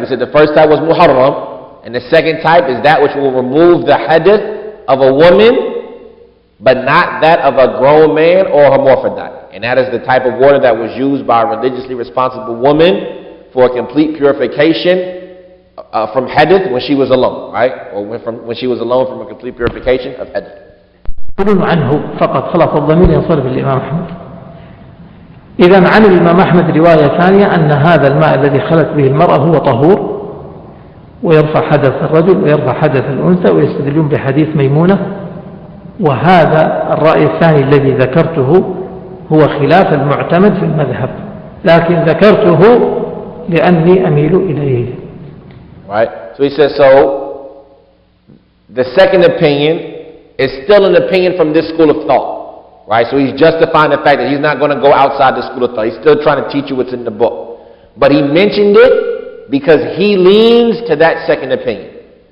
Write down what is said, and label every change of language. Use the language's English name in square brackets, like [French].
[English] We said the first type was muharram, and the second type is that which will remove the hadith of a woman, but not that of a grown man or hermaphrodite. And that is the type of water that was used by a religiously responsible woman for a complete purification from hadith when she was alone, right? Or when she was alone from a complete purification of hadith. [Arabic] يقولون عنه فقط خلاص الضمير ينصرف للإمام أحمد. إذا عن الإمام أحمد رواية ثانية أن هذا الماء الذي خلت به المرأة هو طهور ويرفع حدث الرجل ويرفع حدث الأنثى، ويستدلون بحديث ميمونة. وهذا الرأي الثاني الذي ذكرته هو خلاف المعتمد في المذهب، لكن ذكرته لأني أميل إليه. [English] Right. So he says, so the second opinion is still an opinion from this school of thought, right? So he's justifying the fact that he's not going to go outside the school of thought. He's still trying to teach you what's in the book. But he mentioned it because he leans to that second opinion.